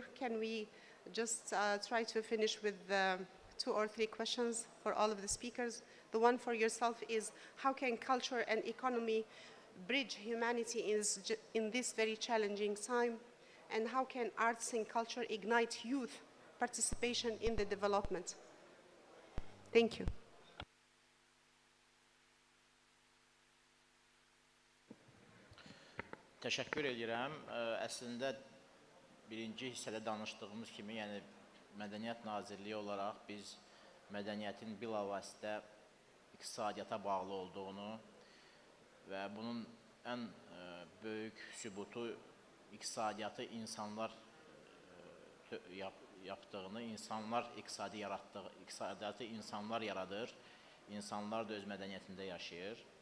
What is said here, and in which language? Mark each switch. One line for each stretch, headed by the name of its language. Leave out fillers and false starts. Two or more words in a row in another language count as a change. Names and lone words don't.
English: Can we just try to finish with 2 or 3 questions for all of the speakers? The one for yourself is, how can culture and economy bridge humanity in this very challenging time? And how can arts and culture ignite youth participation in the development? Thank you.
Azerbaijani: Təşəkkür edirəm. Əslində birinci hissədə danışdığımız kimi, yəni Mədəniyyət Nazirliyi olaraq biz mədəniyyətin bilavasitə iqtisadiyyata bağlı olduğunu və bunun ən böyük sübutu iqtisadiyyatı insanlar yaptığını, iqtisadiyyatı insanlar yaradır, insanlar da öz mədəniyyətində yaşayır.